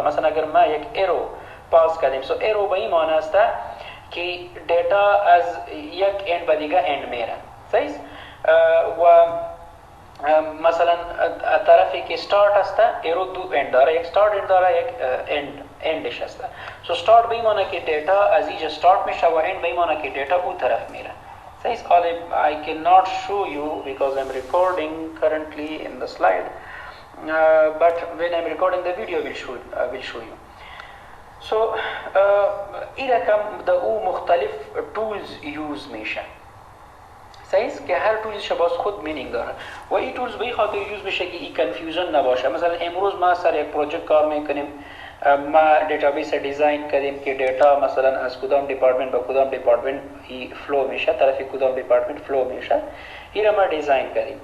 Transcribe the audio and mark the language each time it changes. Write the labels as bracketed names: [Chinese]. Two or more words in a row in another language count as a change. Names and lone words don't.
[Persian] مثلا اگر ما یک [English] arrow pass [Persian] کردیم [English] so arrow [Persian] به این معنی است که دیتا از یک اند به دیگه اند میره. صحیح. و مثلا طرفی که استارت است ایرو دو اند داره، یک [English] start end [Persian] داره یک اندش است. [English] so start [Persian] به این معنی که دیتا از اینجا استارت میشه و اند به این معنی که دیتا اون طرف میره. [English] So I cannot show you because I'm recording currently in the slide, but when I'm recording the video I will show you. [Persian] So این رقم در او مختلف [English] tools use [Persian] میشه. صحیح که هر تولز باز خود مینینگ داره و این تولز به این خاطر یوز میشه که این کنفیوژن نباشه. مثلا امروز ما سر یک پروژه کار میکنیم، ما [English] database design [Persian] کردیم که دیتا مثلا از کدام دیپارتمنت به کدام [English] department flow [Persian] میشه، طرف کدام دیپارتمنت فلو میشه، این را ما دیزاین کردیم.